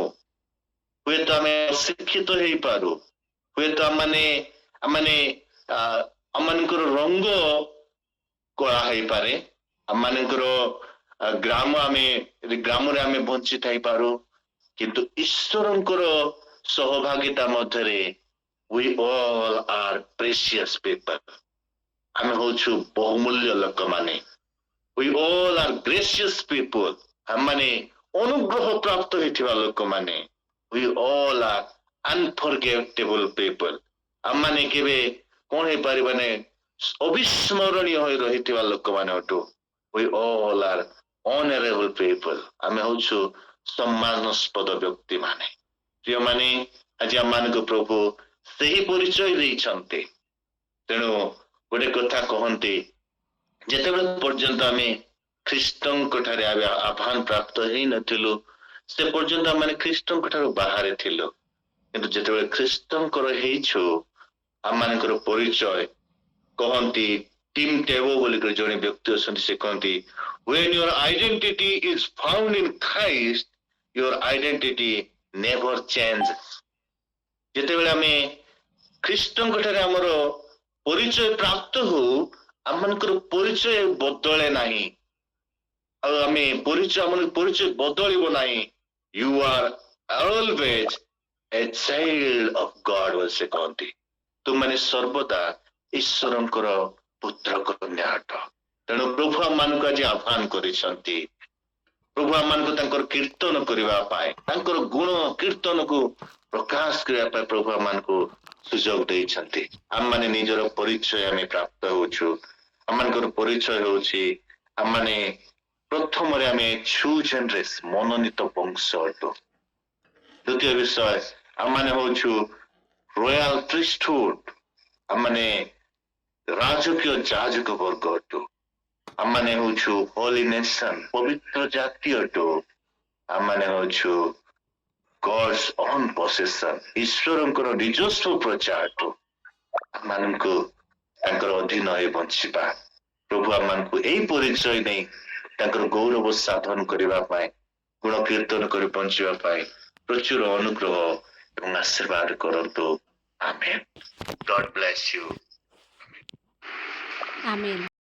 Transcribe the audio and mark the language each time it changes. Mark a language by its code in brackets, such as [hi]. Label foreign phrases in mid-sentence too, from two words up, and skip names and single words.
[or] ହୁଏତ ଆମେ ଅଶିକ୍ଷିତ ହେଇପାରୁ, ହୁଏତ ଆମମାନଙ୍କର ରଙ୍ଗ କଳା ହେଇପାରେ, ଆମମାନଙ୍କର ଗ୍ରାମରେ ଆମେ ବଞ୍ଚି ଥାଇପାରୁ, କିନ୍ତୁ ଈଶ୍ୱରଙ୍କର ସହଭାଗିତା ମଧ୍ୟରେ [en] we all are precious people. [or] ଆମେ ହଉଛୁ ବହୁମୂଲ୍ୟ ଲୋକମାନେ। [en] we all are gracious people. [or] ଆମମାନେ ଅନୁଗ୍ରହ ପ୍ରାପ୍ତ ହେଇଥିବା ଲୋକମାନେ। [en] we all are unforgettable people. [or] ଆମମାନେ କେବେ କଣ ହେଇପାରିବାନି, ଅବିସ୍ମରଣୀୟ ହୋଇ ରହିଥିବା ଲୋକମାନେ ଅଟୁ। [en] we all are honorable people. [or] ଆମେ ହଉଛୁ ସମ୍ମାନସ୍ପଦ ବ୍ୟକ୍ତିମାନେ। ଯେଉଁମାନେ ଆଜି ଆମମାନଙ୍କୁ ପ୍ରଭୁ ସେହି ପରିଚୟ ଦେଇଛନ୍ତି। ତେଣୁ ଗୋଟେ କଥା କହନ୍ତି, ଯେତେବେଳେ ପର୍ଯ୍ୟନ୍ତ ଆମେ ଖ୍ରୀଷ୍ଟଙ୍କ ଠାରେ ଆହ୍ୱାନ ପ୍ରାପ୍ତ ହେଇନଥିଲୁ ସେ ପର୍ଯ୍ୟନ୍ତ ଆମେ ଖ୍ରୀଷ୍ଟଙ୍କ ଠାରୁ ବାହାରେ ଥିଲୁ, କିନ୍ତୁ ଯେତେବେଳେ ଖ୍ରୀଷ୍ଟଙ୍କର ହେଇଛୁ ଆମମାନଙ୍କର ପରିଚୟ କହନ୍ତି, ଟିମ୍ ଟେବୋ ବୋଲି ଜଣେ ବ୍ୟକ୍ତି ଅଛନ୍ତି, ସେ କହନ୍ତି [en] when your identity is found in Christ, your identity never changes. [or] ଯେତେବେଳେ ଆମେ ଖ୍ରୀଷ୍ଟଙ୍କ ଠାରେ ଆମର ପରିଚୟ ପ୍ରାପ୍ତ ହଉ, ଆମମାନଙ୍କର ପରିଚୟ ବଦଳେ ନାହିଁ। ଆଉ ଆମର ପରିଚୟ ବଦଳିବ ନାହିଁ। [en] you are always a child of God [or] ବୋଲି ସେ କହନ୍ତି। ତୁମମାନେ ସର୍ବଦା ଈଶ୍ୱରଙ୍କର ପୁତ୍ର କନ୍ୟା ଅଟ। ତେଣୁ ପ୍ରଭୁ ଆମମାନଙ୍କୁ ଆଜି ଆହ୍ୱାନ କରିଛନ୍ତି, ପ୍ରଭୁ ଆମମାନଙ୍କୁ ତାଙ୍କର କୀର୍ତ୍ତନ କରିବା ପାଇଁ, ତାଙ୍କର ଗୁଣ କୀର୍ତ୍ତନକୁ ପ୍ରକାଶ କରିବା ପାଇଁ ପ୍ରଭୁ ଆମମାନଙ୍କୁ ସୁଯୋଗ ଦେଇଛନ୍ତି। ଆମମାନେ ନିଜର ପରିଚୟ ଆମେ ପ୍ରାପ୍ତ ହଉଛୁ। ଆମମାନଙ୍କର ପରିଚୟ ହଉଛି ଆମମାନେ ପ୍ରଥମରେ ଆମେ [en] chosen race, [or] ମନୋନୀତ ବଂଶ ଅଟୁ। ଦ୍ୱିତୀୟ ବିଷୟ, ଆମମାନେ ହଉଛୁ [en] royal priesthood, [or] ଆମମାନେ ରାଜକୀୟ ଯାଜକ ବର୍ଗ ଅଟୁ। ଆମମାନେ ହଉଛୁ [en] holy nation, [or] ପବିତ୍ର ଜାତି ଅଟୁ। ଆମମାନେ ହଉଛୁ [en] God's own possession, [or] ଈଶ୍ୱରଙ୍କର ନିଜସ୍ୱ ପ୍ରଜା ଅଟୁ। ଆମମାନଙ୍କୁ ତାଙ୍କର ଅଧୀନ ହୋଇ ବଞ୍ଚିବା। ପ୍ରଭୁ ଆମମାନଙ୍କୁ ଏଇ ପରିଚୟ ନେଇ ତାଙ୍କର ଗୌରବ ସାଧନ କରିବା ପାଇଁ, ଗୁଣ କୀର୍ତ୍ତନ କରି ବଞ୍ଚିବା ପାଇଁ ପ୍ରଚୁର ଅନୁଗ୍ରହ ଏବଂ ଆଶୀର୍ବାଦ କରନ୍ତୁ। [en] ଆମେନ୍। God bless. bless you. Amen.